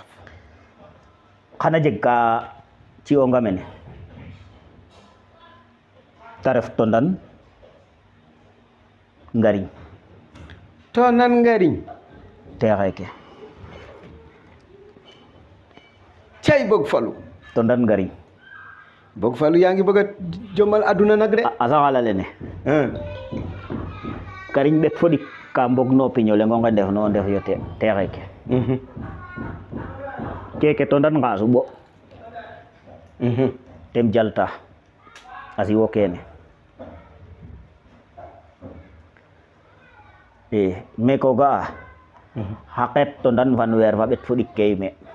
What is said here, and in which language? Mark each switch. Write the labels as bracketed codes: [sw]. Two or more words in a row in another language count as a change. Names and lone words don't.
[srr] xana jeg ka ci'onga mene ta ref to ndan ngariñ to nan ngariñ te xeeke cay bog falu to ndan ngariñ [wo] bog falu yaa ngi bëgg a jomal aduna nag de [srr] a saxala lene kariñ ɓek fo ɗik ka mbog no piño lengo nge ndef no ndef yo te xeeke keke to ndan ngasu ɓo tem jalta a siwo kene i me ko ga'a xa qeet to ndan fanweer fa ɓet fo ɗik ke yime